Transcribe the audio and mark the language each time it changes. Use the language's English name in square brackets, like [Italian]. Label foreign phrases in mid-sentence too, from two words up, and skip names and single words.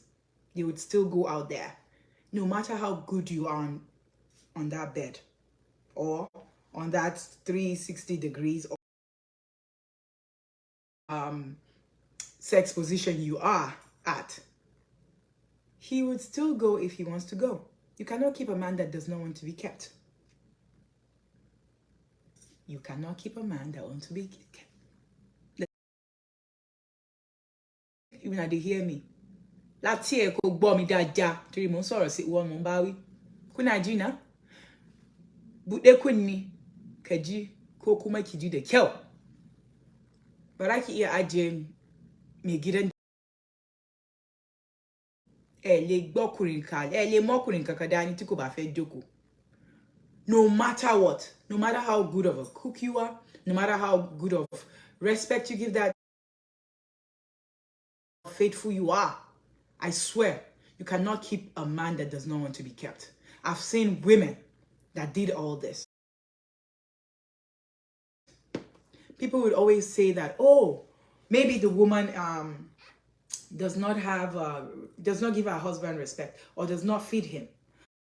[English] They would still go out there, no matter how good you are on that bed, or on that 360 degrees, or sex position you are at. He would still go if he wants to go. You cannot keep a man that does not want to be kept. You cannot keep a man that wants to be kept. Even now they hear me. [Yoruba] Láti ẹ̀ kò gbọ́ mi dáadáa torí mo ń sọ̀rọ̀ sí ìwọ mo ń bá wí. [Hausa] Kuna ji na? Buɗe kunni ka ji ko kuma ki ji da kyau. Ba za ki iya ajiye mai gidan [Yoruba] lè gbọ́kùnrin ka lè mọ́kùnrin kankan dání tí kò bá fẹ́ jókòó. [English] No matter what, no matter how good of a cook you are, no matter how good of respect you give that, faithful you are, I swear, you cannot keep a man that does not want to be kept. I've seen women that did all this. People would always say that, oh, maybe the woman does not give her husband respect or does not feed him.